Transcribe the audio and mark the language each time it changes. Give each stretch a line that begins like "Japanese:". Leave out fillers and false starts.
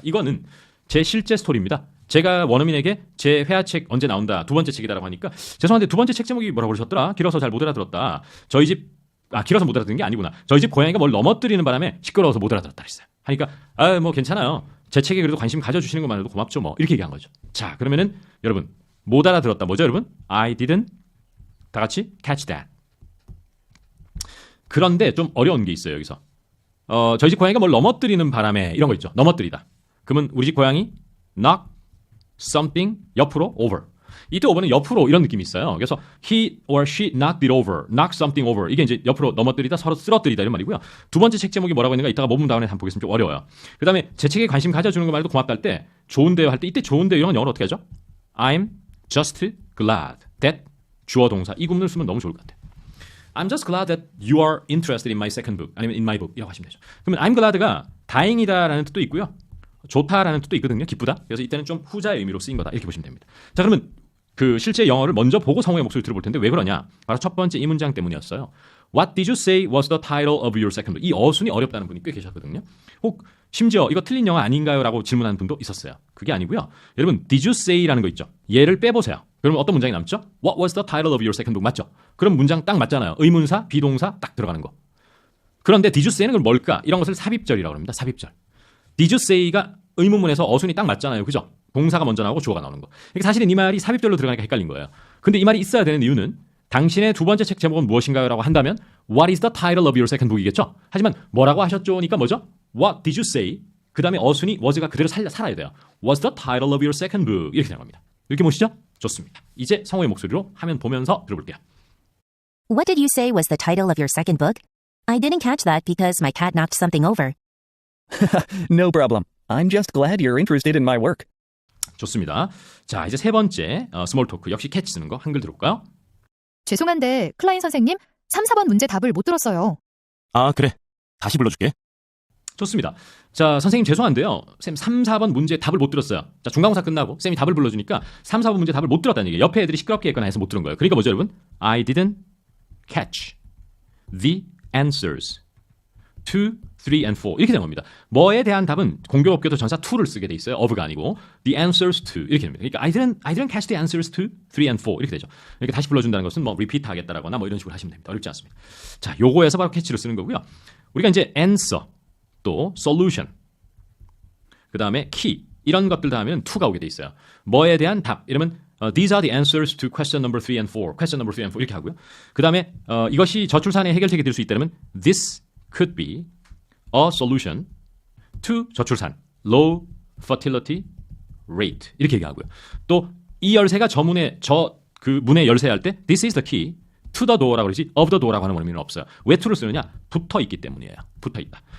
Korean: 이거는 제 실제 스토리입니다. 제가 원어민에게 제 회화책 언제 나온다 두 번째 책이다라고 하니까 죄송한데 두 번째 책 제목이 뭐라고 그러셨더라? 길어서 잘 못 알아들었다. 길어서 못 알아듣는 게 아니구나. 저희 집 고양이가 뭘 넘어뜨리는 바람에 시끄러워서 못 알아들었다 그랬어요. 하니까 뭐 괜찮아요. 제 책에 그래도 관심 가져주시는 것만으로도 고맙죠 뭐 이렇게 얘기한 거죠. 자, 그러면은 여러분 못 알아들었다 뭐죠 여러분?
English: I didn't
Korean: 다 같이
English: catch that.
Korean: 그런데 좀 어려운 게 있어요 여기서. 저희 집 고양이가 뭘 넘어뜨리는 바람에 이런 거 있죠. 넘어뜨리다. 그러면 우리 집 고양이
English: knock something
Korean: 옆으로 over. 이때 over는 옆으로 이런 느낌이 있어요. 그래서
English: he or she knocked it over, knock something over.
Korean: 이게 이제 옆으로 넘어뜨리다, 서로 쓰러뜨리다 이런 말이고요. 두 번째 책 제목이 뭐라고 있는가 이따가 모범 다운에 한번 보겠습니다. 좀 어려워요. 그 다음에 제 책에 관심 가져주는 거 말도 고맙다 할 때 좋은데요 할 때 이때 좋은데요 이런 건 영어로 어떻게 하죠?
English: I'm just glad that
Korean: 주어 동사 이 구문을 쓰면 너무 좋을 것 같아요.
English: I'm just glad that you are interested in my second book
Korean: 아니면
English: in my book
Korean: 이라고 하시면 되죠. 그러면
English: I'm glad
Korean: 가 다행이다라는 뜻도 있고요. 좋다라는 뜻도 있거든요. 기쁘다. 그래서 이때는 좀 후자의 의미로 쓰인 거다. 이렇게 보시면 됩니다. 자, 그러면 그 실제 영어를 먼저 보고 성우의 목소리 들어볼 텐데 왜 그러냐? 바로 첫 번째 이 문장 때문이었어요.
English: What did you say was the title of your second book?
Korean: 이 어순이 어렵다는 분이 꽤 계셨거든요. 혹 심지어 이거 틀린 영어 아닌가요? 라고 질문하는 분도 있었어요. 그게 아니고요. 여러분
English: did you say
Korean: 라는 거 있죠. 얘를 빼보세요. 그러면 어떤 문장이 남죠?
English: What was the title of your second book?
Korean: 맞죠? 그럼 문장 딱 맞잖아요. 의문사, 비동사 딱 들어가는 거. 그런데 did you say는 그럼 뭘까? 이런 것을 삽입절이라고 합니다. 삽입절.
English: did you say
Korean: 가 의문문에서 어순이 딱 맞잖아요. 그죠? 동사가 먼저 나오고 주어가 나오는 거. 그러니까 사실은 이 말이 삽입절로 들어가니까 헷갈린 거예요. 근데 이 말이 있어야 되는 이유는 당신의 두 번째 책 제목은 무엇인가요? 라고 한다면
English: What is the title of your second book
Korean: 이겠죠? 하지만 뭐라고 하셨죠니까 뭐죠?
English: What did you say?
Korean: 그 다음에 어순이 was가 그대로 살아야 돼요.
English: What's the title of your second book?
Korean: 이렇게 되는 겁니다. 이렇게 보시죠? 좋습니다. 이제 성우의 목소리로 화면 보면서 들어볼게요.
English: What did you say was the title of your second book? I didn't catch that because my cat knocked something over. No problem. I'm just glad you're interested in my work.
Korean: 좋습니다. 자, 이제 세 번째 스몰 토크 역시 캐치 쓰는 거 한글 들어볼까요? 죄송한데 클라인 선생님 3, 4번 문제 답을 못 들었어요. 아, 그래. 다시 불러줄게. 좋습니다. 자, 선생님 죄송한데요. 쌤 3, 4번 문제 답을 못 들었어요. 자, 중간고사 끝나고 쌤이 답을 불러주니까 3, 4번 문제 답을 못 들었다는 얘기예요. 옆에 애들이 시끄럽게 했거나 해서 못 들은 거예요. 그러니까 뭐죠, 여러분?
English: I didn't catch the answers to 3 and 4
Korean: 이렇게 된 겁니다. 뭐에 대한 답은 공교롭게도 전사 to를 쓰게 돼 있어요. of가 아니고
English: the answers to
Korean: 이렇게 됩니다. 그러니까
English: I didn't catch the answers to 3 and 4
Korean: 이렇게 되죠. 이렇게 다시 불러준다는 것은 뭐 repeat 하겠다라거나 뭐 이런 식으로 하시면 됩니다. 어렵지 않습니다. 자, 요거에서 바로 캐치를 쓰는 거고요. 우리가 이제 answer 또 solution 그 다음에 key 이런 것들 다 하면 to가 오게 돼 있어요. 뭐에 대한 답 이러면
English: these are the answers to question number 3 and 4 question number 3 and 4 이렇게 하고요.
Korean: 그 다음에 이것이 저출산의 해결책이 될 수 있다면
English: this could be a solution to
Korean: 저출산,
English: low fertility rate
Korean: 이렇게 얘기하고요. 또 이 열쇠가 그 문의 열쇠할 때
English: this is the key to the door
Korean: 라고 그러지
English: of the door
Korean: 라고 하는 의미는 없어요. 왜 to를 쓰느냐? 붙어 있기 때문이에요. 붙어 있다.